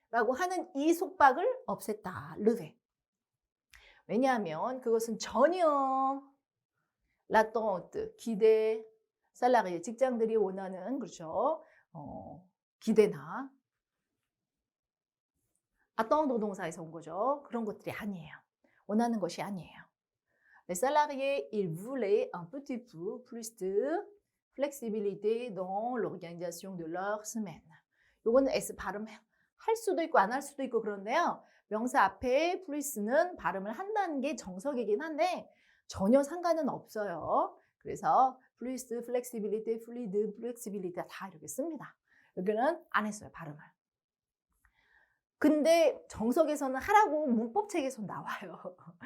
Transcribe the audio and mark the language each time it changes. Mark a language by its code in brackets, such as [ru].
[ko] 라고 하는 이 속박을 없앴다. 르베. 왜냐하면 그것은 전혀 l'attente, 기대, 살라리, 직장들이 원하는 그렇죠. 기대나 attendre 동사에서 온 거죠. 그런 것들이 아니에요. 원하는 것이 아니에요. [fr] Les salariés, ils voulaient un petit peu plus de flexibilité dans l'organisation de leur semaine. [ko] 요거는 S 발음 할 수도 있고 안 할 수도 있고 그런데요. 명사 앞에 plu스는 발음을 한다는 게 정석이긴 한데 전혀 상관은 없어요. 그래서 plus, flexibility, fluid, flexibility 다 이렇게 씁니다. 여기는 안 했어요, 발음을. 근데 정석에서는 하라고 문법책에서 나와요.